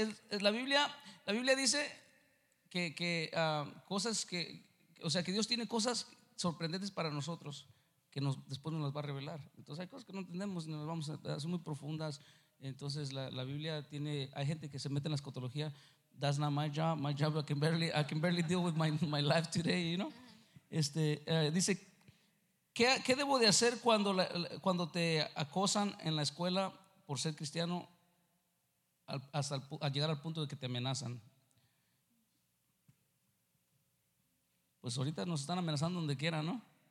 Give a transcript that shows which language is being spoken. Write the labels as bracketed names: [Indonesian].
[Spanish] La Biblia dice que cosas que, o sea, que Dios tiene cosas sorprendentes para nosotros que después nos las va a revelar. Entonces hay cosas que no entendemos, no nos vamos a, son muy profundas. Entonces la Biblia tiene, hay gente que se mete en la escatología. [English] That's not my job. My job, I can barely deal with my life today, you know. [Spanish] Dice, ¿qué debo de hacer cuando te acosan en la escuela por ser cristiano al llegar al punto de que te amenazan? Pues ahorita nos están amenazando donde quiera, ¿no?